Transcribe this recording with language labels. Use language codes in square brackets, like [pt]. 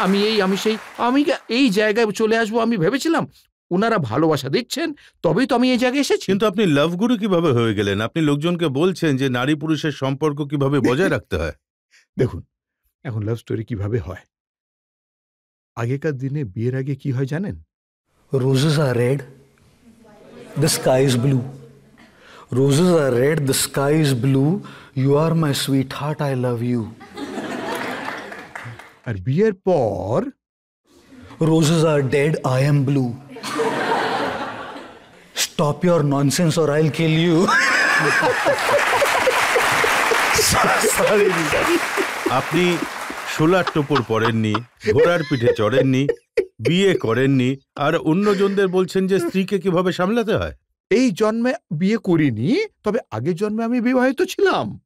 [bn] আমি এই জায়গায় চলে আসবো আমি ভেবেছিলাম? ওনারা ভালোবাসা দিচ্ছেন, তবেই তো আমি এই জায়গায় এসেছি। কিন্তু আপনি লাভ গুরু কিভাবে হয়ে গেলেন? আপনি লোকজনকে বলছেন যে নারী পুরুষের সম্পর্ক কিভাবে বজায় রাখতে হয়। দেখুন, এখন লাভ স্টোরি কিভাবে হয়, আগেকার দিনে বিয়ের আগে কি হয় জানেন? [en] Roses are red, the sky is blue. Roses are red, the sky is blue. You are my sweetheart, I love you. [bn] আর বিয়ের পর [en] Roses are dead, I am blue. Stop your nonsense or I'll kill you. Sorry. [bn] আপনি solar টোপর পরেননি, ঘোড়ার পিঠে চড়েননি, বিয়ে করেননি, আর অন্যজনদের বলছেন যে স্ত্রীকে কিভাবে সামলাতে হয়। এই জন্মে বিয়ে করিনি, তবে আগের জন্মে আমি বিবাহিত ছিলাম।